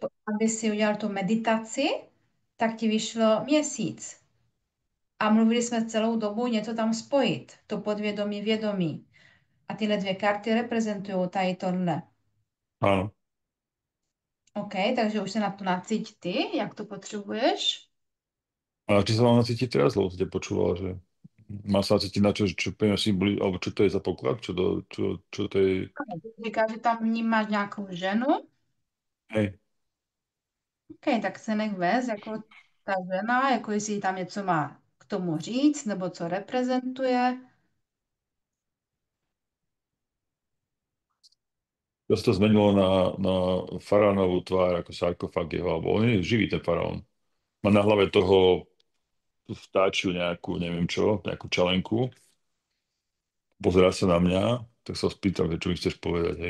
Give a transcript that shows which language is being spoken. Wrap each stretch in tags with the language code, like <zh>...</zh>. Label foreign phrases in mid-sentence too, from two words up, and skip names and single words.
<cs>teď, aby si udělal tu meditaci, tak ti vyšlo měsíc. A mluvili jsme celou dobu něco tam spojit, to podvědomí, vědomí. A tyhle dvě karty reprezentují tady tohle.</cs> <sk>Áno.</sk> <cs>OK, takže už se na to nacíť ty, jak to potřebuješ.</cs> <sk>A či sa mám nacítiť teraz, lebo ste počúval, že má sa nacítiť na čo, čo pre mňa symbolizuje, alebo čo to je za poklad, čo to je,</sk> <cs>Říká, že tam vnímáš nějakou ženu.</cs> <sk>hej.</sk> <cs>OK, tak se nech vést, jako ta žena, jako jestli tam něco má k tomu říct, nebo co reprezentuje.</cs> <sk>To sa to zmenilo na faraónovú tvár, ako sarkofag jeho, alebo on je živý ten faraón. Má na hlave toho vtáčiu nejakú, neviem čo, nejakú čalenku, pozerá sa na mňa, tak sa spýtam, že čo mi chceš povedať, hej.</sk>